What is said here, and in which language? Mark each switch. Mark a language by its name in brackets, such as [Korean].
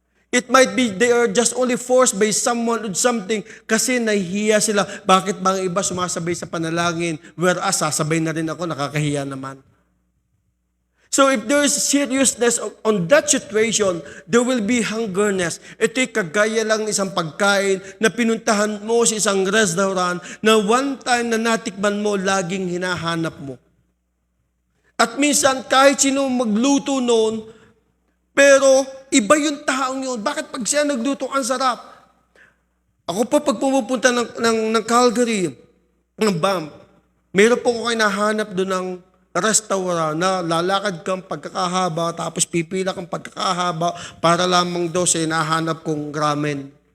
[English] It might be they are just only forced by someone or something [Filipino] kasi nahihiya sila. Bakit ba ang iba sumasabay sa panalangin? Whereas sasabay na rin ako, nakakahiya naman. [English] So if there is seriousness on that situation, there will be hungerness. [Filipino] Ito'y kagaya lang isang pagkain na pinuntahan mo sa isang restaurant na [English] one time [Filipino] na natikman mo, laging hinahanap mo. At minsan, kahit sino magluto noon, pero iba yung taong yun. Bakit pag siya nagluto, ang sarap? Ako po, pag pumupunta ng Calgary, ng BAM, meron po ko kayo nahanap doon ng restaurant na lalakad kang pagkakahaba, tapos pipila kang pagkakahaba para lamang daw sa hinahanap kong ramen.